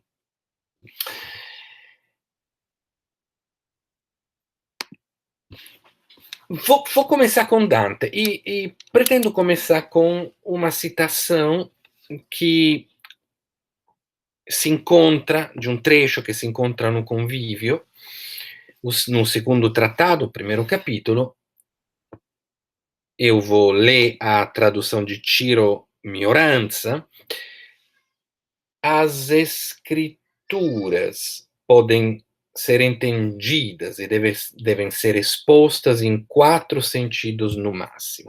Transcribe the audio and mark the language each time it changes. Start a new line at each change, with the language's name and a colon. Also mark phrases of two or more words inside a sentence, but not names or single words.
Portuguese: Vou começar com Dante, e pretendo começar com uma citação que se encontra, de um trecho
Italian: che si incontra
Portuguese: no Convivio, no
Italian: secondo trattato,
Portuguese: primeiro capítulo. Eu vou ler a tradução de Ciro Mioranza. As escrituras podem ser entendidas e devem ser expostas em 4 sentidos no máximo.